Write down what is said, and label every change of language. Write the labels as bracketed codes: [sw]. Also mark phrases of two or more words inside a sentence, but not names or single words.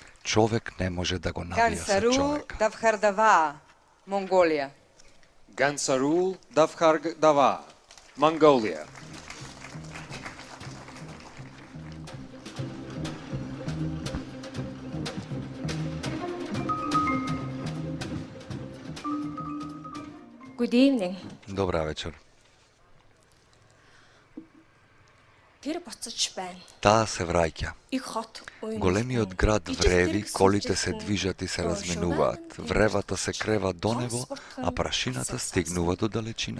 [mk] човек не може да го набија со Gansarul човека. Davhardava, Mongolia. Gansarul Davhardava, Mongolia. [en] Good evening. [mk] Добра вечер. [mn] Тэр буцаж байна. [mk] Таа се враќа. [mn] Их хот. [mk] Големиот град вреви, колите се движат и се разминуваат. Вревата се крева до небо, а прашината стигнува до далечината.